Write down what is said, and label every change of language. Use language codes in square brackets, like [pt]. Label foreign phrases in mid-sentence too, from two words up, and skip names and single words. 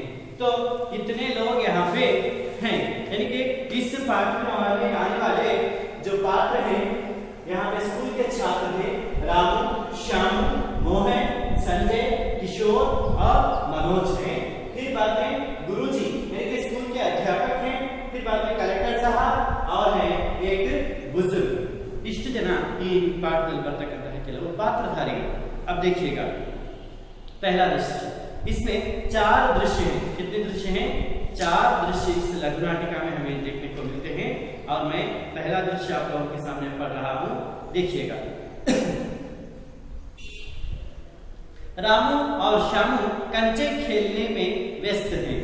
[hi] तो कितने लोग यहाँ पे हैं, यानी कि इस पाठ में आने वाले जो पात्र हैं यहाँ पे स्कूल के छात्र थे, रामू, श्यामू, मोहन, संजय, किशोर और मनोज हैं। फिर बाद में गुरुजी यानी कि स्कूल के अध्यापक हैं। फिर बाद में कलेक्टर साहब और हैं एक बुजुर्ग। [kn] ಇಷ್ಟ್ ಜನ ಈ ಪಾಠದಲ್ಲಿ ಬರ್ತಕ್ಕಂತಹ ಕೆಲವು ಪಾತ್ರಧಾರಿಗಳು। [hi] अब देखिएगा पहला दृश्य, इसमें 4 दृश्य हैं। कितने दृश्य हैं, 4 दृश्य इस लघु नाटिका में हमें देखने को मिलते हैं। और मैं पहला दृश्य आप लोगों के सामने पढ़ रहा हूं, देखिएगा। रामू और श्यामू कंचे खेलने में व्यस्त हैं।